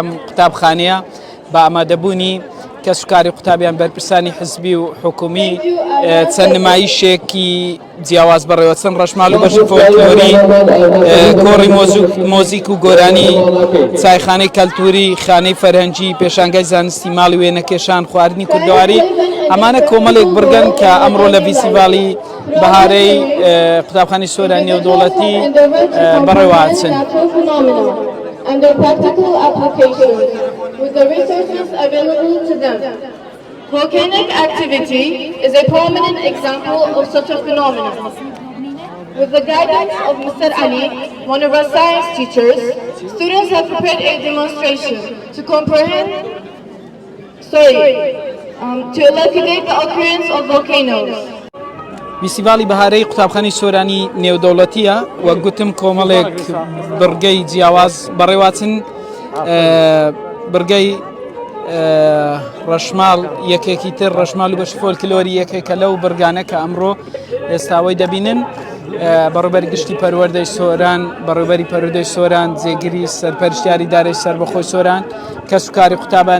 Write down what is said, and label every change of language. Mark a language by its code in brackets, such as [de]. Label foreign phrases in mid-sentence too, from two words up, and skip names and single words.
[ckb] قوتابخانەیە بە ئامادەبوونی کە سوکاری قوتابیان بەرپرسانی حزبی و حکومی چەند نمایشێکی جیاواز بەڕێوە چەند ڕەشماڵ و بەشی فۆلکلۆری، کۆڕی مۆزیک و گۆرانی، چایخانەی کەلتوری، خانەی فەرهەنگی، پێشانگای زانستی، ماڵی وێنەکێشان، خواردنی کوردەواری، ئەمانە کۆمەڵێک بردن کە ئەمڕۆ لە فیستیڤاڵی بەهارەی قوتابخانەی سۆرانی نێودەوڵەتی بەڕێوەچن. [en] And their practical application with the resources available to them. Volcanic activity is a prominent example of such a phenomenon. With the guidance of Mr. Ali, one of our science teachers, students have prepared a demonstration to to elucidate the occurrence of volcanoes. [ckb] فیستیڤاڵی بەهارەی قوتابخانەی سۆرانی نێودەوڵەتیە وەک گوتم کۆمەڵێک بڕگەی جیاواز بەڕێواتن بڕگەی ڕەشماڵ یەکێکی تر ڕەشماڵ و بەش فۆلکلۆری یەکێکە لەو بڕگانە کە ئەمڕۆ ئێستاوەی دەبینن بەڕێوەبەری گشتی پەروەردەی سۆران بەڕێوەبەری پەروەردەی سۆران جێگیری سەرپەرشتیاری دارەی سەربەخۆی سۆران کەس و کاری قوتابان